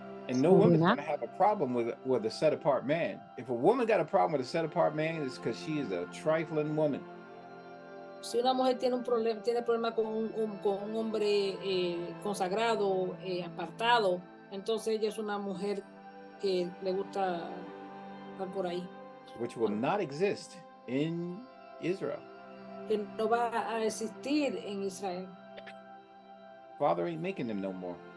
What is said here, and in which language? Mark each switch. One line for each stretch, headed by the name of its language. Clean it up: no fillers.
English: And no woman's going to have a problem with a set apart man. If a woman got a problem with a set apart man, it's because she is a trifling woman.
Spanish: Si una mujer tiene problema con un hombre consagrado, apartado, entonces ella es una mujer que le gusta estar por ahí.
English: Which will not exist in Israel.
Spanish: Que no va a existir en Israel.
English: Father ain't making them no more.